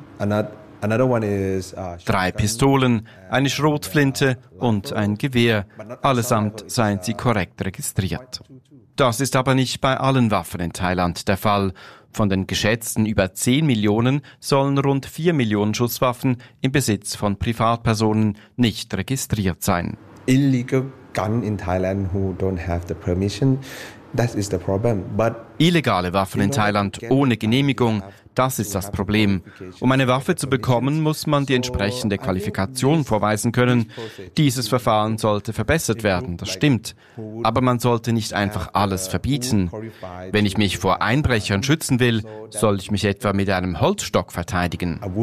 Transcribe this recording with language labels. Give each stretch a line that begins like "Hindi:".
German: 3 Pistolen, eine Schrotflinte und ein Gewehr, allesamt seien sie korrekt registriert. Das ist aber nicht bei allen Waffen in Thailand der Fall. Von den geschätzten über 10 Millionen sollen rund 4 Millionen Schusswaffen im Besitz von Privatpersonen nicht registriert sein.
English: Illegal gun in Thailand who don't have the permission, that is the problem. But
German: illegale Waffen in Thailand ohne Genehmigung, das ist das Problem. Um eine Waffe zu bekommen, muss man die entsprechende Qualifikation vorweisen können. Dieses Verfahren sollte verbessert werden, das stimmt. Aber man sollte nicht einfach alles verbieten. Wenn ich mich vor Einbrechern schützen will, soll ich mich etwa mit einem Holzstock verteidigen?